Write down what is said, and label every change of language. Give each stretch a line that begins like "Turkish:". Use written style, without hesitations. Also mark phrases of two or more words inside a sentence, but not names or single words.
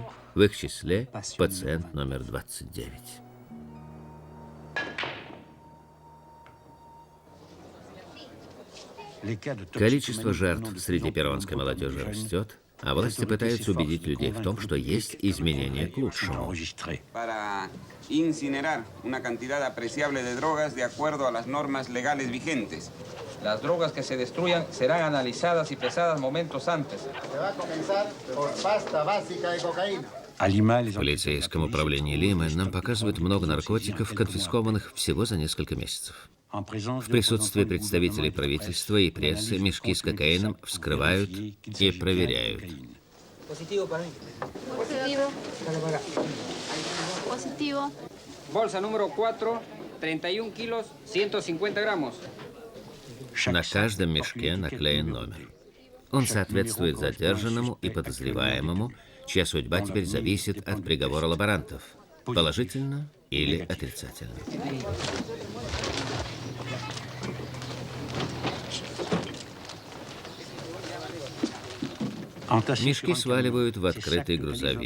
Russian: В их числе пациент номер 29. Количество жертв среди перуанской молодежи растет, а власти пытаются убедить людей в том, что есть изменения к лучшему.
Spanish: Incinerar una cantidad apreciable de drogas de acuerdo a las normas legales vigentes. Las drogas que se destruyan serán analizadas y pesadas momentos antes. Se va a comenzar por pasta básica de cocaína.
Russian: В полицейском управлении Лимы нам показывают много наркотиков, конфискованных всего за несколько месяцев. В присутствии представителей правительства и прессы мешки с кокаином вскрывают и проверяют.
Spanish: Bolsa número 4, 31 kilos, 150 граммов.
Russian: На каждом мешке наклеен номер. Он соответствует задержанному и подозреваемому, чья судьба теперь зависит от приговора лаборантов, положительно или отрицательно. Мешки сваливают в открытый грузовик.